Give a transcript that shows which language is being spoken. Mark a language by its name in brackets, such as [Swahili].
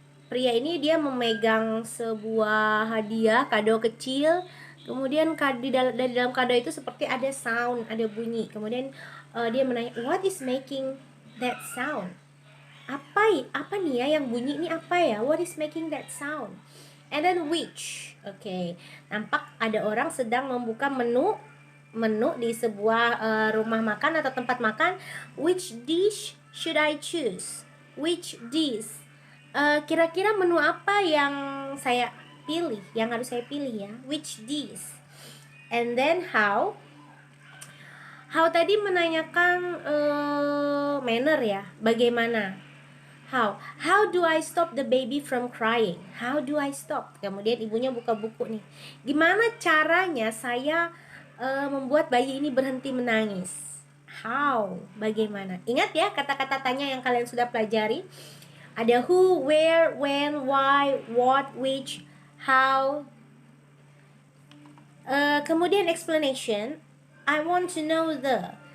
[Indonesian] Pria ini dia memegang sebuah hadiah, kado kecil. Kemudian di dalam kado itu seperti ada sound, ada bunyi. Kemudian dia menanya, [English] what is making that sound? [Indonesian] Apa nih ya yang bunyi ini, apa ya? [English] What is making that sound? And then which? Okay. [Indonesian] Nampak ada orang sedang membuka menu di sebuah rumah makan atau tempat makan. [English] Which dish should I choose? Which dish? [Indonesian] Kira-kira menu apa yang saya pilih, yang harus saya pilih ya? Which dish? [English] And then how? How [Indonesian] tadi menanyakan manner ya, bagaimana? [English] How do I stop the baby from crying? How do I stop? [Indonesian] Kemudian ibunya buka buku nih. Gimana caranya saya membuat bayi ini berhenti menangis? [English] How? [Indonesian] Bagaimana? Ingat ya kata-kata tanya yang kalian sudah pelajari. Ada who, where, when, why, what, which, how. Kemudian [English] explanation, I want to know the.